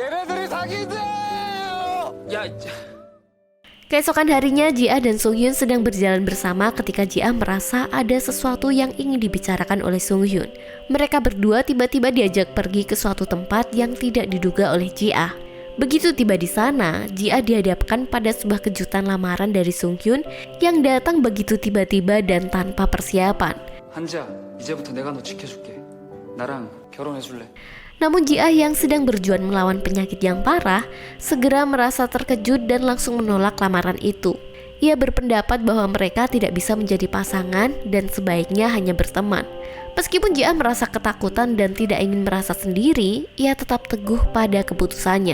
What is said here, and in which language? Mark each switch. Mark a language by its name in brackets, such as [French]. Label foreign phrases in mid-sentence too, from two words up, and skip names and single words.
[Indonesian] Keesokan harinya, Ji-ah dan Sung Hyun sedang berjalan bersama ketika Ji-ah merasa ada sesuatu yang ingin dibicarakan oleh Sung Hyun. Mereka berdua tiba-tiba diajak pergi ke suatu tempat yang tidak diduga oleh Ji-ah. Begitu tiba di sana, Ji-ah dihadapkan pada sebuah kejutan lamaran dari Sung Hyun yang datang begitu tiba-tiba dan tanpa persiapan. [Korean] 한지야, 이제부터 내가 너 지켜줄게. 나랑 결혼해줄래? [Indonesian] Namun Ji-ah yang sedang berjuang melawan penyakit yang parah segera merasa terkejut dan langsung menolak lamaran itu. Ia berpendapat bahwa mereka tidak bisa menjadi pasangan dan sebaiknya hanya berteman. Meskipun Ji-ah merasa ketakutan dan tidak ingin merasa sendiri, ia tetap teguh pada keputusannya.